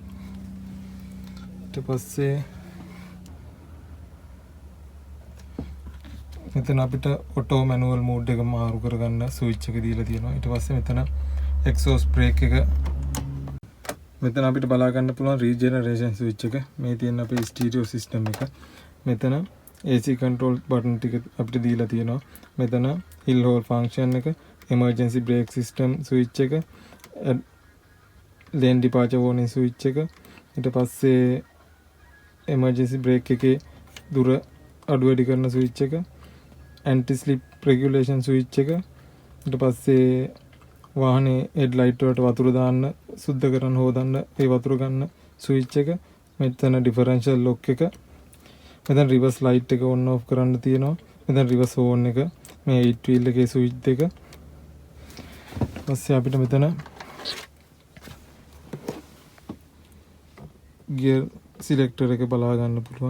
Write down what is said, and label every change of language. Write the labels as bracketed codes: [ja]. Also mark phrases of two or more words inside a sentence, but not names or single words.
[si] ඊට පස්සේ මෙතන අපිට [en] auto manual mode [si] එක මාරු කරගන්න ස්විච් එක දීලා තියෙනවා. ඊට පස්සේ මෙතන [en] exhaust brake [si] එක. මෙතන අපිට බලා ගන්න පුළුවන් [en] regeneration switch [si] එක. මේ තියෙන අපේ [en] stereo system [si] එක. මෙතන [en] AC control button [si] ටික අපිට දීලා තියෙනවා. මෙතන [en] hill hold function [si] එක, [en] emergency brake system switch [si] එක, [en] lane departure warning switch [si] එක. ඊට පස්සේ [en] emergency brake [si] එකේ දුර අඩු වැඩි කරන switch එක, [en] anti slip regulation switch එක. [si] ඊට පස්සේ වාහනේ [en] head light [si] වලට වතුර දාන්න, සුද්ධ කරන්න හොදන්න ඒ වතුර ගන්න ස්විච් එක. මෙතන [en] differential lock [si] එක. මෙතන [en] reverse light [si] එක [en] on off [si] කරන්න තියෙනවා. මෙතන [en] reverse on [si] එක. මේ 8 wheel එකේ ස්විච් දෙක. ඊපස්සේ අපිට මෙතන [en] gear selector [si] එක බලා ගන්න පුළුවන්.